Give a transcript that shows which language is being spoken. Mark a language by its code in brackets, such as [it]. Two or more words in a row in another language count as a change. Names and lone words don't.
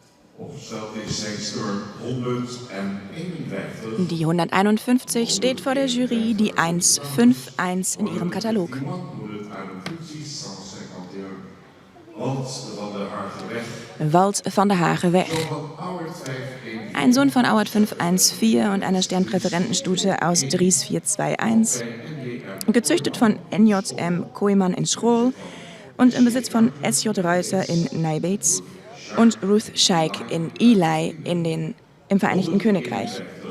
[nl] Opgesteld is Hengstturm 151. [de] Die 151 steht vor der Jury, die 151 in ihrem Katalog. 151, 151. Walt van der Hagenweg. Walt van der Hagenweg. [nl] Zoon van Auwert 514. [de] Ein Sohn von Auwert 514 und einer Sternpräferentenstute aus Dries 421. Gezüchtet von NJM Kooiman in Schrol und im Besitz von SJ Reuter in Nijbeets und Ruth Scheik in Ely im Vereinigten Königreich.